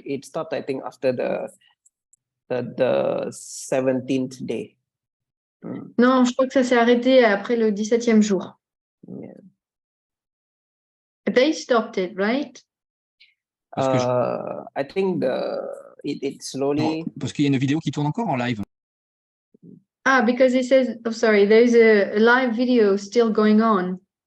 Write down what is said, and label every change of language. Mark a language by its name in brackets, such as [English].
[English] It stopped, I think, after the 17th day. [French] Non, je crois que ça s'est arrêté après le 17e jour. [English] Yeah. They stopped it, right? I think it slowly. [French] Parce qu'il y a une vidéo qui tourne encore en live. [English] Ah, because it says, oh, sorry, there is a live video still going on.